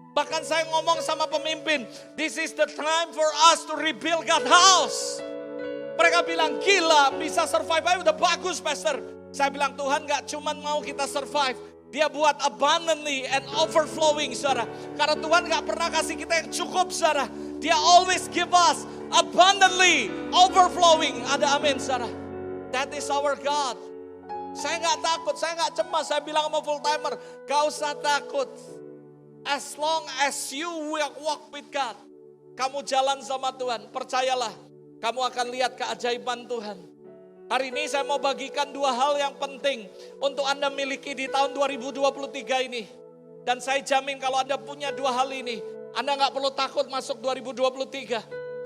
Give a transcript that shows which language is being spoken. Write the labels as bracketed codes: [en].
[id] Bahkan saya ngomong sama pemimpin, [en] this is the time for us to rebuild God's house. [id] Mereka bilang, gila bisa survive aja udah bagus pastor. Saya bilang, Tuhan gak cuman mau kita survive. Dia buat [en] abundantly and overflowing, [id] saudara. Karena Tuhan gak pernah kasih kita yang cukup, saudara. Dia [en] always give us abundantly, overflowing. [id] Ada amin, saudara. [en] That is our God. [id] Saya gak takut, saya gak cemas. Saya bilang sama full timer, gak usah takut. [en] As long as you walk with God. [id] Kamu jalan sama Tuhan, percayalah. Kamu akan lihat keajaiban Tuhan. Hari ini saya mau bagikan dua hal yang penting untuk Anda miliki di tahun 2023 ini. Dan saya jamin kalau Anda punya dua hal ini, Anda gak perlu takut masuk 2023.